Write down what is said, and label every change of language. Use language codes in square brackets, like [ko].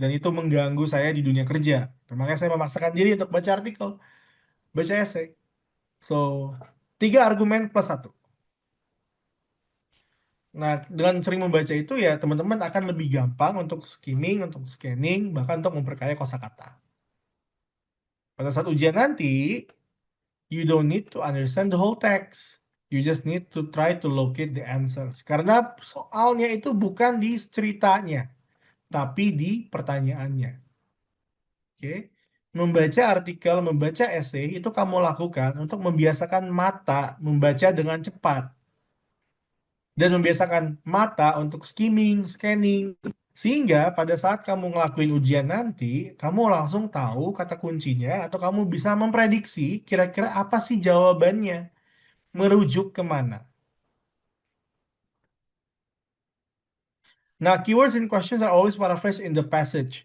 [id] Dan itu mengganggu saya di dunia kerja. Makanya saya memaksakan diri untuk baca artikel, baca essay. So, tiga argumen plus satu. Nah, dengan sering membaca itu ya teman-teman akan lebih gampang untuk skimming, untuk scanning, bahkan untuk memperkaya kosakata. Pada saat ujian nanti, [en] you don't need to understand the whole text. You just need to try to locate the answers. [id] Karena soalnya itu bukan di ceritanya, tapi di pertanyaannya. Oke? Membaca artikel, membaca essay itu kamu lakukan untuk membiasakan mata membaca dengan cepat dan membiasakan mata untuk skimming, scanning, sehingga pada saat kamu ngelakuin ujian nanti, kamu langsung tahu kata kuncinya atau kamu bisa memprediksi kira-kira apa sih jawabannya, merujuk kemana. [en] Nah, keywords in questions are always paraphrased in the passage.